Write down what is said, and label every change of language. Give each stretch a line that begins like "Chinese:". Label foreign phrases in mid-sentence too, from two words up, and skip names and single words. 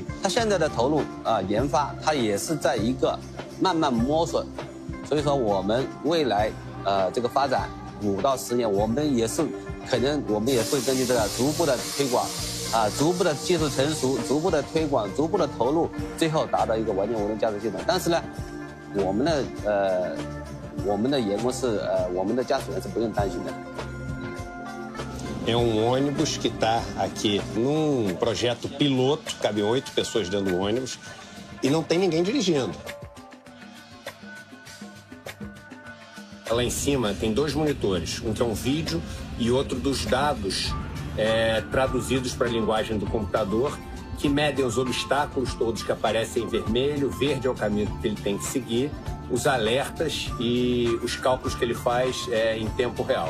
Chinese: 它现在的投入研发，它也是在一个慢慢摸索，所以说我们未来这个发展5到10年，我们也是可能我们也会根据这个逐步的推广。逐步的技术成熟，逐步的推广，逐步的投入，最后达到一个完全无人驾驶系统。但是呢，我们的员工是我们的驾驶员是不用担心的。
Portuguese: É ônibus que está aqui num projeto piloto, cabem 8 pessoas dentro do ônibus e não tem ninguém dirigindo. Lá em cima tem 2 monitores, um que é um vídeo e outro dos dados traduzidos para a linguagem do computador, que medem os obstáculos todos que aparecem em vermelho, verde é o caminho que ele tem que seguir, os alertas e os cálculos que ele faz em tempo real.